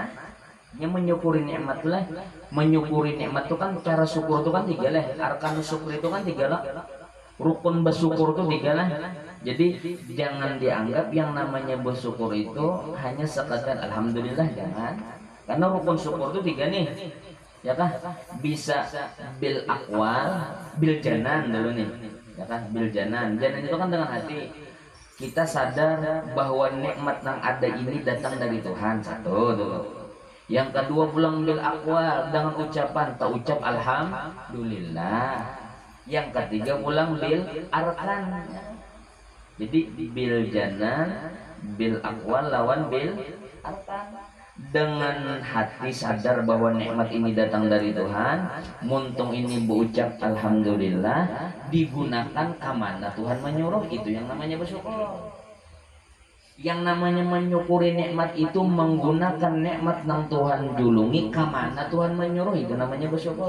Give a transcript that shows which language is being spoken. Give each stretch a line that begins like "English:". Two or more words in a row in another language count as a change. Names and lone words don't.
Indonesian: Yang menyukuri nikmat lah, menyukuri nikmat itu kan cara syukur itu kan tiga lah, arkan syukur itu kan tiga lah, rukun bersyukur itu tiga lah. Jadi jangan dianggap yang namanya bersyukur itu hanya sekadar alhamdulillah, jangan, karena rukun syukur itu tiga nih, ya kan? Bisa
Arabic: بالأقوال، بالجنان
Indonesian: dulu nih, ya kan?
Arabic: بالجنان,
Indonesian: janan itu kan dengan hati kita sadar bahwa nikmat yang ada ini datang dari Tuhan, satu dulu. Yang kedua pulang
Arabic: بالأقوال,
Indonesian: dengan ucapan tak ucap alhamdulillah. Yang ketiga pulang
Arabic: بالأركان.
Indonesian: Jadi
Arabic: بالجنان، بالأقوال
Indonesian: lawan
Arabic: بالأركان.
Indonesian: Dengan hati sadar bahwa nikmat ini datang dari Tuhan, muntung ini berucap alhamdulillah, digunakan kamana Tuhan menyuruh, itu yang namanya bersyukur. Yang namanya menyukuri nikmat itu menggunakan nikmat yang Tuhan julungi kamana Tuhan menyuruh, itu namanya bersyukur.